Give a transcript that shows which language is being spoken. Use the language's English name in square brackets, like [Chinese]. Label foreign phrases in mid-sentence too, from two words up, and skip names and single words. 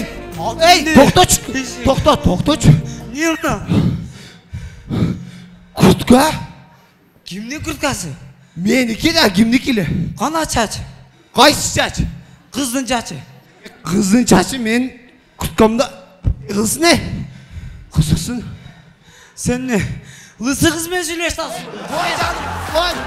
[Kyrgyz] Эй, токточу. Эмне unda? Куртка? Кимдин курткасы? Меники да, кимники эле? Кана чач? Кайсы чач? Кыздын чачы. Кыздын чачы мен курткамда. Кыз не? Кызыксын. Сен не? Лысы кыз менен сүйлөшүп атасың. Кой жаным, кой.